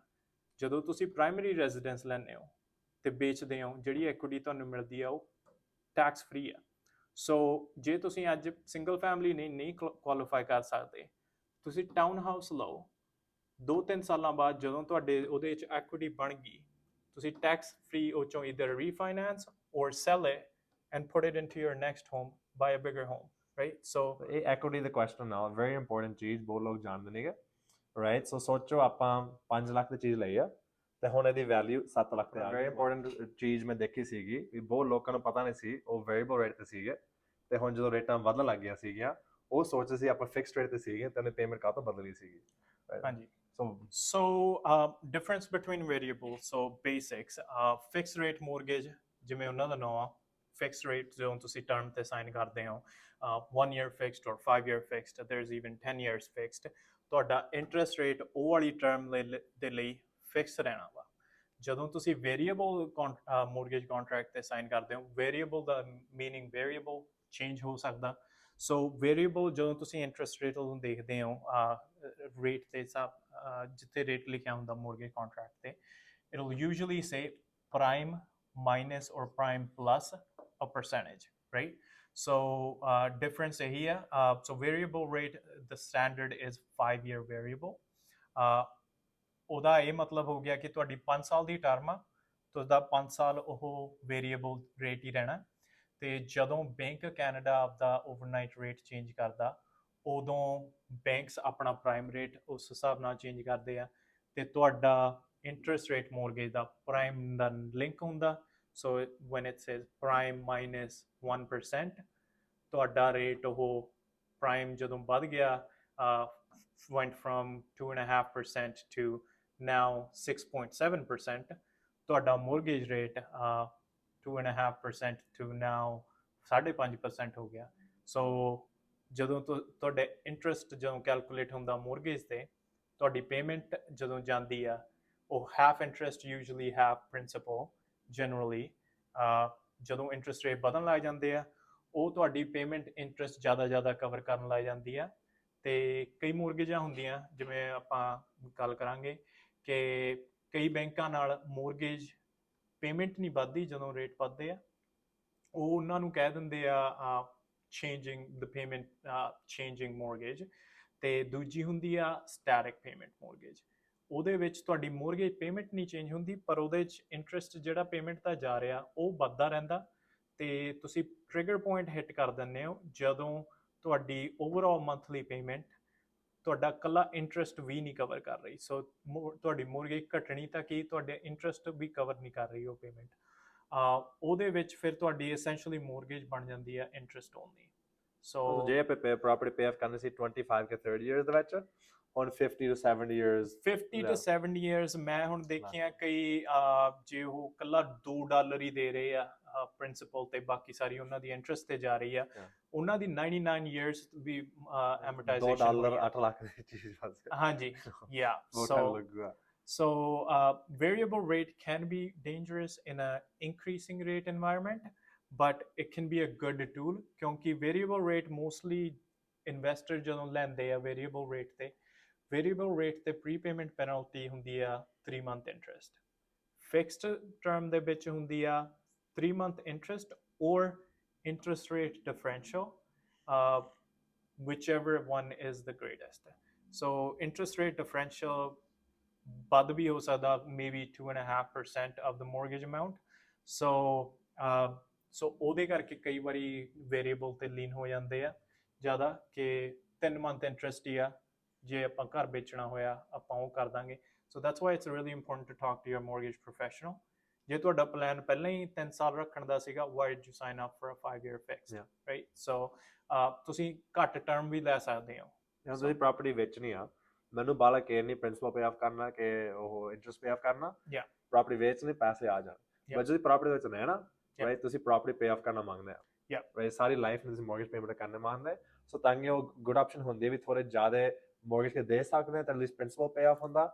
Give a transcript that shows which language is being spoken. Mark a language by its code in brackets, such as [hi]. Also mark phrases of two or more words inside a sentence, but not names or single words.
[pa] ਜਦੋਂ ਤੁਸੀਂ [en] primary residence [pa] ਲੈਂਦੇ ਹੋ ਤੇ ਵੇਚਦੇ ਹੋ, ਜਿਹੜੀ ਐਕੁਇਟੀ ਤੁਹਾਨੂੰ ਮਿਲਦੀ ਆ ਉਹ [en] tax free [pa] ਆ। ਸੋ ਜੇ ਤੁਸੀਂ ਅੱਜ [en] single family [pa] ਨਹੀਂ ਕੁਆਲੀਫਾਈ ਕਰ ਸਕਦੇ, ਤੁਸੀਂ [en] town house [pa] ਲਓ, 2-3 ਸਾਲਾਂ ਬਾਅਦ ਜਦੋਂ ਤੁਹਾਡੇ ਉਹਦੇ ਵਿੱਚ ਐਕੁਇਟੀ ਬਣ ਗਈ, ਤੁਸੀਂ [en] tax free [pa] ਉਹ ਚੋਂ [en] either refinance or sell it and put it into your next home, buy a bigger home, right? So [pa] ਇਹ [en] equity the question now, very important [pa] ਚੀਜ਼, ਬਹੁਤ ਲੋਕ ਜਾਣਦੇ ਨਹੀਂਗੇ, ਰਾਈਟ? ਸੋ ਸੋਚੋ ਆਪਾਂ 5 ਲੱਖ ਦੀ ਚੀਜ਼ ਲਈ ਆ ਤੇ ਹੁਣ ਇਹਦੀ ਵੈਲਿਊ 7 ਲੱਖ ਤੇ ਆ ਗਈ। [en] very important [pa] ਚੀਜ਼ ਮੈਂ ਦੇਖੀ ਸੀਗੀ ਵੀ ਬਹੁਤ ਲੋਕਾਂ ਨੂੰ ਪਤਾ ਨਹੀਂ ਸੀ, ਉਹ [en] variable rate [pa] ਤੇ ਸੀਗੇ ਤੇ ਹੁਣ ਜਦੋਂ ਰੇਟਾਂ ਵਧਣ ਲੱਗ ਗਈਆਂ ਸੀਗੀਆਂ, ਉਹ ਸੋਚਦੇ ਸੀ ਆਪਾਂ [en] fixed rate [pa] ਤੇ ਸੀਗੇ ਤੇ ਉਹਨੇ ਪੇਮੈਂਟ ਕਾਹਤੋਂ ਬਦਲੀ ਸੀਗੀ। [en] ਹਾਂਜੀ। So difference between variables, so basics, fixed rate mortgage, [pa] ਜਿਵੇਂ ਉਹਨਾਂ ਦਾ ਨਾਮ ਆ, [en] fixed rate [pa] ਜਦੋਂ ਤੁਸੀਂ ਟਰਮ ਤੇ ਸਾਈਨ ਕਰਦੇ ਹੋ, [en] 1 year fixed or 5 year fixed, there's even 10 years fixed, [pa] ਤੁਹਾਡਾ [en] interest rate [pa] ਉਹ ਵਾਲੀ ਟਰਮ ਦੇ ਲਈ ਫਿਕਸ ਰਹਿਣਾ ਵਾ। ਜਦੋਂ ਤੁਸੀਂ [en] variable mortgage contract [pa] ਤੇ ਸਾਈਨ ਕਰਦੇ ਹੋ, ਵੇਰੀਏਬਲ ਦਾ ਮੀਨਿੰਗ [en] variable change [pa] ਹੋ ਸਕਦਾ। ਸੋ ਵੇਰੀਏਬਲ ਜਦੋਂ ਤੁਸੀਂ [en] interest rate [pa] ਨੂੰ ਦੇਖਦੇ ਹੋ ਰੇਟ ਦੇ ਹਿਸਾਬ, ਜਿੱਥੇ ਰੇਟ ਲਿਖਿਆ ਹੁੰਦਾ [en] mortgage contract [pa] ਤੇ, [en] it will usually say prime minus or prime plus a percentage, right? So difference [pa] ਇਹੀ ਆ। [en] So variable rate, the standard is 5 year variable. [pa] ਉਹਦਾ ਇਹ ਮਤਲਬ ਹੋ ਗਿਆ ਕਿ ਤੁਹਾਡੀ 5 ਸਾਲ ਦੀ ਟਰਮ ਆ, ਤੁਹਾਡਾ 5 ਸਾਲ ਉਹ [en] variable rate [pa] ਹੀ ਰਹਿਣਾ। ਤੇ ਜਦੋਂ ਬੈਂਕ ਕੈਨੇਡਾ ਆਪਦਾ [en] overnight rate change [pa] ਕਰਦਾ, ਉਦੋਂ ਬੈਂਕਸ ਆਪਣਾ [en] prime rate [pa] ਉਸ ਹਿਸਾਬ ਨਾਲ ਚੇਂਜ ਕਰਦੇ ਆ ਤੇ ਤੁਹਾਡਾ [en] interest rate mortgage [pa] ਦਾ ਪ੍ਰਾਈਮ ਦਾ ਲਿੰਕ ਹੁੰਦਾ। ਸੋ [en] when it says prime minus 1%, [pa] ਤੁਹਾਡਾ ਰੇਟ ਉਹ ਪ੍ਰਾਈਮ ਜਦੋਂ ਵੱਧ ਗਿਆ, [en] went from 2.5% to now 6.7%, [pa] ਤੁਹਾਡਾ [en] mortgage rate 2.5% to now 5.5% [pa] ਹੋ ਗਿਆ। ਸੋ ਜਦੋਂ ਤੁਹਾਡੇ ਇੰਟਰਸਟ ਜਦੋਂ ਕੈਲਕੂਲੇਟ ਹੁੰਦਾ ਮੋਰਗੇਜ ਤੇ, ਤੁਹਾਡੀ ਪੇਮੈਂਟ ਜਦੋਂ ਜਾਂਦੀ ਆ, ਉਹ [en] half interest usually half principal generally. [pa] ਜਦੋਂ [en] interest rate [pa] ਵਧਣ ਲੱਗ ਜਾਂਦੇ ਆ, ਉਹ ਤੁਹਾਡੀ ਪੇਮੈਂਟ ਇੰਟਰਸਟ ਜ਼ਿਆਦਾ ਕਵਰ ਕਰਨ ਲੱਗ ਜਾਂਦੀ ਆ। ਤੇ ਕਈ ਮੋਰਗੇਜਾਂ ਹੁੰਦੀਆਂ, ਜਿਵੇਂ ਆਪਾਂ ਗੱਲ ਕਰਾਂਗੇ ਕਿ ਕਈ ਬੈਂਕਾਂ ਨਾਲ [en] mortgage payment [pa] ਨਹੀਂ ਵੱਧਦੀ ਜਦੋਂ ਰੇਟ ਵੱਧਦੇ ਆ, ਉਹ ਉਹਨਾਂ ਨੂੰ ਕਹਿ ਦਿੰਦੇ ਆ [en] changing the payment, changing mortgage। [pa] ਤੇ ਦੂਜੀ ਹੁੰਦੀ ਆ [en] static payment mortgage। [pa] ਉਹਦੇ ਵਿੱਚ ਤੁਹਾਡੀ [en] mortgage payment [pa] ਨਹੀਂ ਚੇਂਜ ਹੁੰਦੀ, ਪਰ ਉਹਦੇ ਵਿੱਚ ਇੰਟਰਸਟ ਜਿਹੜਾ ਪੇਮੈਂਟ ਦਾ ਜਾ ਰਿਹਾ ਉਹ ਵੱਧਦਾ ਰਹਿੰਦਾ ਤੇ ਤੁਸੀਂ [en] trigger point hit [pa] ਕਰ ਦਿੰਦੇ ਹੋ ਜਦੋਂ ਤੁਹਾਡੀ [en] overall monthly payment [pa] ਤੁਹਾਡਾ ਇਕੱਲਾ ਇੰਟਰਸਟ ਵੀ ਨਹੀਂ ਕਵਰ ਕਰ ਰਹੀ। ਸੋ ਤੁਹਾਡੀ ਮੋਰਗੇਜ ਘਟਣੀ ਤਾਂ ਕੀ, ਤੁਹਾਡੇ ਇੰਟਰਸਟ ਵੀ ਕਵਰ ਨਹੀਂ ਕਰ ਰਹੀ ਉਹ ਪੇਮੈਂਟ। ਉਹਦੇ ਵਿੱਚ ਫਿਰ ਤੁਹਾਡੀ [en] essentially mortgage [pa] ਬਣ ਜਾਂਦੀ ਹੈ [en] interest only. [pa] ਸੋ ਜੇ ਆਪਾਂ [en] property pay off [pa] ਕਰਨੀ ਸੀ 25 ਕੇ 30 ਇਅਰਸ ਦੇ ਵਿੱਚ, ਹੁਣ [en] 50 to 70 years 50 to 70 years [pa] ਮੈਂ ਹੁਣ ਦੇਖਿਆ ਕਈ ਜੇ ਉਹ ਕੱਲਾ $2 ਹੀ ਦੇ ਰਹੇ ਆ ਪ੍ਰਿੰਸੀਪਲ ਤੇ ਬਾਕੀ ਸਾਰੀ ਉਹਨਾਂ ਦੀ ਇੰਟਰਸਟ ਤੇ ਜਾ ਰਹੀ ਆ, ਉਹਨਾਂ ਦੀ [en] 99 years [pa] ਵੀ ਐਮੋਰਟਾਈਜ਼ੇਸ਼ਨ $2 8 ਲੱਖ ਦੀ ਚੀਜ਼ ਬਸ। ਹਾਂਜੀ, [en] yeah. So variable rate can be dangerous in an increasing rate environment, but it can be a good tool ਕਿਉਂਕਿ variable rate mostly investor [pa] ਜਦੋਂ ਲੈਂਦੇ ਆ [en] variable rate ਤੇ prepayment penalty [pa] ਹੁੰਦੀ ਆ [en] 3 month interest, fixed term [pa] ਦੇ ਵਿੱਚ ਹੁੰਦੀ ਆ [en] 3 month interest or interest rate differential, whichever one is the greatest. So interest rate differential [pa] ਵੱਧ ਵੀ ਹੋ ਸਕਦਾ, [en] maybe 2.5% of the mortgage amount. [pa] So ਉਹਦੇ ਕਰਕੇ ਕਈ ਵਾਰੀ ਵੇਰੀਏਬਲ ਤੇ ਲੀਨ ਹੋ ਜਾਂਦੇ ਆ ਜ਼ਿਆਦਾ ਕਿ 3 month ਇੰਟਰਸਟ ਹੀ ਆ, ਜੇ ਆਪਾਂ ਘਰ ਵੇਚਣਾ ਹੋਇਆ ਆਪਾਂ ਉਹ ਕਰ ਦਾਂਗੇ। [en] So that's why it's really important to talk to your mortgage professional. [pa] ਜੇ ਤੁਹਾਡਾ ਪਲਾਨ ਪਹਿਲਾਂ ਹੀ 3 ਸਾਲ ਰੱਖਣ ਦਾ ਸੀਗਾ, [en] why did you sign up for a 5-year fix, right? [pa] So ਤੁਸੀਂ ਘੱਟ ਟਰਮ ਵੀ ਲੈ ਸਕਦੇ ਹੋ। ਤੁਸੀਂ ਪ੍ਰਾਪਰਟੀ ਵੇਚਣੀ ਆ, ਮੈਨੂੰ ਬਾਲਾ ਕੇਅਰ ਨਹੀਂ [en] principal pay off [pa] ਕਰਨਾ ਕਿ ਉਹ [en] interest pay off [pa] ਕਰਨਾ, ਪ੍ਰਾਪਰਟੀ ਵੇਚਣੀ ਪੈਸੇ ਆ ਜਾਣ। ਬਟ ਤੁਸੀਂ ਪ੍ਰਾਪਰਟੀ ਵਿੱਚ ਰਹਿਣਾ, ਰਾਈਟ, ਤੁਸੀਂ [en] property pay off [pa] ਕਰਨਾ ਮੰਗਦੇ ਆ, ਰਾਈਟ, ਸਾਰੀ ਲਾਈਫ ਨੂੰ ਤੁਸੀਂ [en] mortgage payment [pa] ਕਰਨਾ ਮੰਗਦੇ, ਸੋ ਤਾਂ ਕਿ ਉਹ [en] good option [pa] ਹੁੰਦੀ ਹੈ ਵੀ ਥੋੜੇ ਜ਼ਿਆਦਾ ਮੋਰਗੇਜ ਕੇ ਦੇ ਸਕਦੇ ਆ ਤਾਂ [en] at least principal pay off [pa] ਹੁੰਦਾ